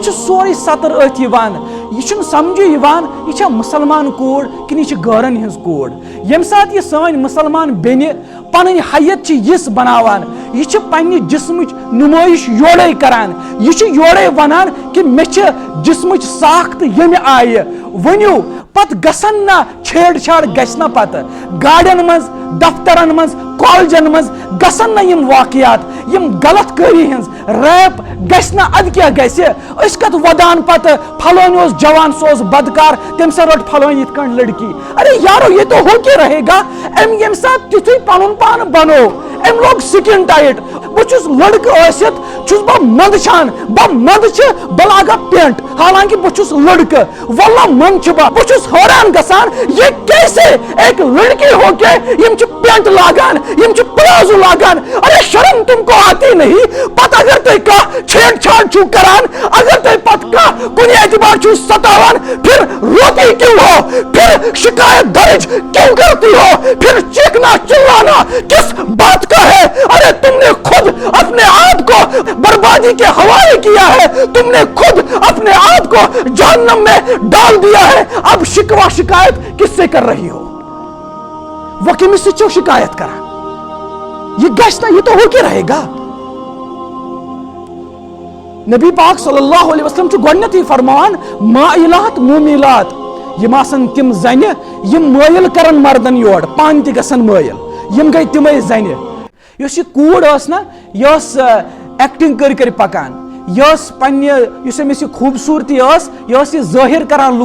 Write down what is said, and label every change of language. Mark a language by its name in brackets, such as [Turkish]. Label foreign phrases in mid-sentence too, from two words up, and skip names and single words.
[Kashmiri] چھُ سورُے سطر أتھۍ یِوان یہِ چھُنہٕ سمجھے یِوان یہِ چھا مُسلمان کوٗر کِنہٕ یہِ چھِ گٲرن ہٕنٛز کوٗر ییٚمہِ ساتہٕ یہِ سٲنۍ مُسلمان بیٚنہِ پنٕنۍ حیت چھِ یِژھ بناوان یہِ چھِ پننہِ جسمٕچ نُمٲیش یورے کران یہِ چھِ یورے ونان کہِ مےٚ چھِ جسمٕچ ساخت ییٚمہِ آیہِ ؤنِو پتہٕ گژھن نہ چھیڑ چھاڑ گژھِ نہ پتہٕ گاڑٮ۪ن منٛز دفترن منٛز کالجن منٛز گژھن نہ یِم واقعات یِم غلط کٲری ہٕنٛز ریپ گژھِ نہ ادٕ کیٛاہ گژھِ أسۍ کتھ ودان پتہٕ پھلٲنۍ اوس جوان سُہ اوس بدکار تٔمۍ سا رٔٹ پھلٲنۍ یِتھ کٔنۍ لڑکی [Urdu] ارے یارو یہ تو ہو کے رہے گا [Kashmiri] أمۍ ییٚمہِ ساتہٕ تیُتھُے پنُن پان بنو أمۍ لوگ سکن ٹایٹ بہٕ چھُس لڑکہٕ ٲسِتھ چھُس بہٕ منٛدچھان بہٕ منٛدچھِ بہٕ لاگا پینٹ حالانکہ بہٕ چھُس لڑکہٕ واللہ منٛدچھِ بہٕ چھُس حٲران گژھان [Urdu] یہ کیسے ایک لڑکی ہو کے [Kashmiri] یم چھِ پینٹ لاگان یم چھِ پلازو لاگان [Urdu] ارے شرم تم کو آتی نہیں [Kashmiri] پتہٕ اگر تُہۍ کانٛہہ چھیڑ چھاڑ چھُو کران اگر تُہۍ پتہٕ کانٛہہ کُنہِ اعتبار چھُو ستاوان [Urdu] پھر روتی کیوں ہو پھر شکایت درج کیوں کرتی ہو پھر چیخنا چلانا کس بات کا ہے ارے تم نے خود اپنے آپ کو بربادی کے حوالے کیا ہے تم نے خود اپنے آپ کو جہنم میں ڈال دیا ہے اب شکوہ شکایت کس سے کر رہی ہو [Kashmiri] وہ کمس سے چھو شکایت کران یہ گژھِ نہ [Urdu] یہ تو ہو کے رہے گا [Kashmiri] نبی پاک [Arabic] صلی اللہ علیہ وسلم [Kashmiri] چھُ گۄڈنیتھٕے فرماوان [Arabic] مائلات مومیلات [Kashmiri] یم آسن تم زنہِ یم مٲیل کرن مردن یور پانہٕ تہِ گژھن مٲیل یم گٔے تِمے زنہِ یۄس یہِ کوٗر ٲس نہ یہِ ٲس ایکٹنگ کٔرۍ کٔرۍ پکان یہ پنہ یُس أمِس یہِ خوٗبصوٗرتی ٲس یہِ ٲس یہِ ظٲہِر کران